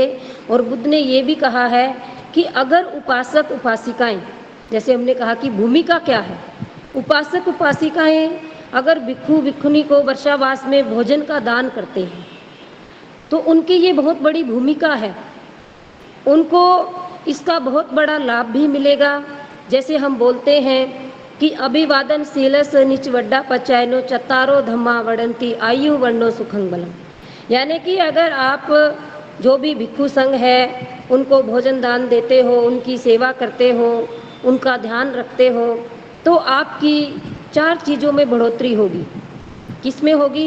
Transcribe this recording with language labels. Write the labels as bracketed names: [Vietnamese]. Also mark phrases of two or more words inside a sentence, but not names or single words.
[Hindi] और बुद्ध ने ये भी कहा है कि अगर उपासक उपासिकाएं, जैसे हमने कहा कि भूमिका क्या है, उपासक उपासिकाएं अगर भिक्षु भिक्षुनी को वर्षावास में भोजन का दान करते हैं तो उनकी ये बहुत बड़ी भूमिका है, उनको इसका बहुत बड़ा लाभ भी मिलेगा। जैसे हम बोलते हैं कि [Pali] अभिवादन शीलस निचवड्डा पचायनो चतारो धम्मा वड़ंती आयु वर्णो सुखंग बलम। [Hindi] यानी कि अगर आप जो भी भिक्षु संघ है उनको भोजन दान देते हो, उनकी सेवा करते हो, उनका ध्यान रखते हो, तो आपकी 4 चीज़ों में बढ़ोतरी होगी। किस में होगी?